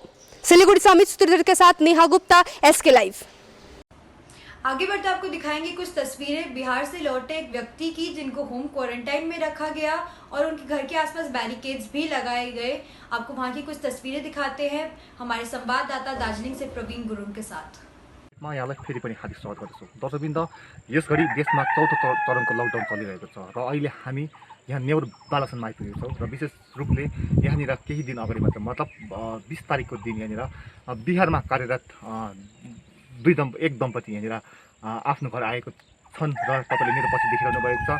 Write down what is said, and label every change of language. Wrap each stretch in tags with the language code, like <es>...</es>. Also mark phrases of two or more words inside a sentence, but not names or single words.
<hi>सिलीगुड़ी से अमित सूत्रधर के साथ नेहा गुप्ता, एसके लाइव। आगे बढ़ते आपको दिखाएंगे कुछ तस्वीरें बिहार से लौटे एक व्यक्ति की जिनको</hi> <en>home quarantine</en> <hi>में रखा गया और उनके घर के आसपास बैरिकेड्स भी लगाए गए। आपको वहां की कुछ तस्वीरें दिखाते हैं हमारे संवाददाता दार्जिलिङ से प्रवीण गुरुङ के साथ।</hi> <ne>म यहाँलाई फेरि पनि हार्दिक स्वागत गर्दछु। दर्शकवृन्द, यसघडी देशमा चौथो चरणको लकडाउन चलिरहेको छ र अहिले हामी यहाँ नेवर बालासनमा आइपुगेको छौँ र विशेष रूपले यहाँनिर केही दिन अगाडि मात्र, मतलब 20 तारिकको दिन यहाँनिर बिहारमा कार्यरत एक दम्पति यहाँनिर आफ्नो घर आएको छन् र तपाईँले मेरो पछि देखिरहनु भएको छ।</ne>